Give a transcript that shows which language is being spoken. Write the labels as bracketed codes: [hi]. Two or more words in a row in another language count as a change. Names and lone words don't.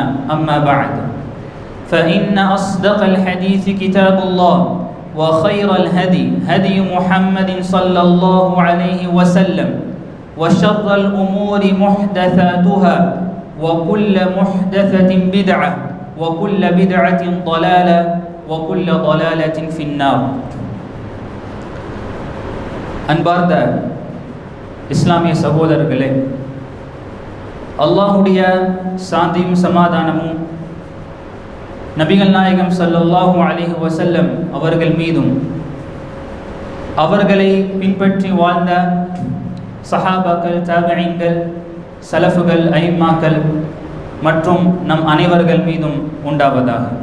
[ar] أما بعد فإن أصدق الحديث كتاب الله وخير الهدي هدي محمد صلى الله عليه وسلم وشر الأمور محدثاتها وكل محدثة بدعة وكل بدعة ضلالة وكل ضلالة في النار. [ta] அன்பார்ந்த இஸ்லாமிய சகோதரர்களே, அல்லாஹுடைய சாந்தியும் சமாதானமும் நபிகள் நாயகம் [ar] صلى الله عليه وسلم [ta] அவர்கள் மீதும் அவர்களை பின்பற்றி வாழ்ந்த சஹாபாக்கள், தாபிஈன்கள், சலஃபுகள், ஐம்மாக்கள் மற்றும் நம் அனைவர்கள் மீதும் உண்டாவதாக.